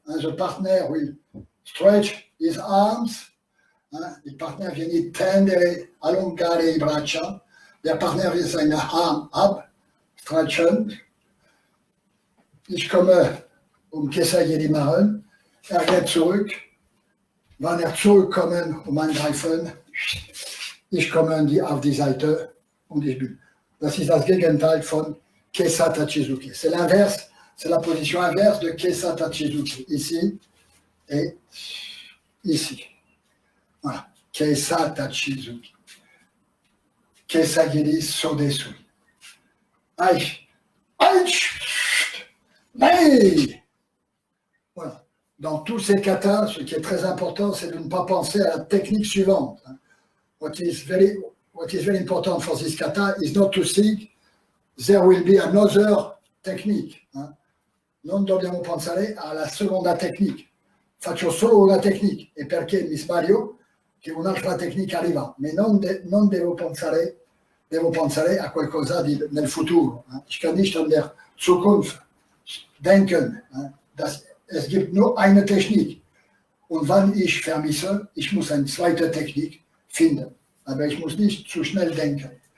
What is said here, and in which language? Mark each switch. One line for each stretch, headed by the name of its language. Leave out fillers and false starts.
English: The partner will stretch his arms.
Italian: Il partner viene tendere, allungare i braccia.
German: Der Partner will seine Arm abstretchen. Ich komme Kesagiri machen. Geht zurück. Wann zurückkommen, angreifen, ich komme auf die Seite und ich bin. Das ist das Gegenteil von Kesa Tachizuki.
French: C'est l'inverse, c'est la position inverse de Kesa Tachizuki. Ici et ici. Voilà. Kesa Tachizuki. Kesagiri Sodesui. Aïe. Aïe. Mais. Voilà. Dans tous ces katas, ce qui est très important, c'est de ne pas penser à la technique suivante.
English: What is very important for this kata is not to think there will be another technique.
Italian: Non dobbiamo pensare alla seconda tecnica. Faccio solo una tecnica e perché mi sbaglio che un'altra tecnica arriva, ma non devo pensare a qualcosa nel futuro.
German: Ich kann nicht an der Zukunft denken. Es gibt nur eine Technik. Und wenn ich vermisse, ich muss eine zweite Technik finden. Aber ich muss nicht zu schnell denken.